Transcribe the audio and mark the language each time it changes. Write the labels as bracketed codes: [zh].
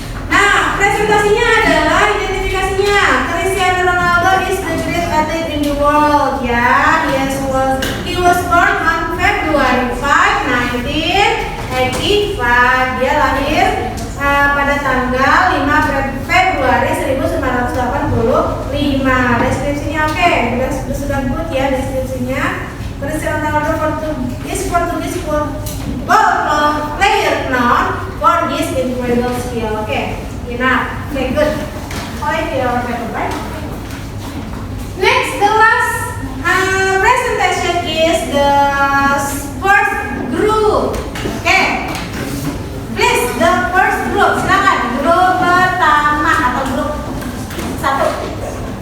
[id] Nah, presentasinya adalah identifikasinya. [en] Cristiano Ronaldo is the greatest athlete in the world. Ya, he was born on February 5, 1985. [id] Dia lahir pada tanggal 5 Februari 1985. Deskripsinya oke, sudah good ya deskripsinya. [en] Cristiano Ronaldo is Portuguese football player known for his incredible skill. Okay, enough. Okay, good. Alright, our paper, right? Next, the last presentation is the first group. Okay, please the first group. [id] Silakan grup pertama atau grup 1.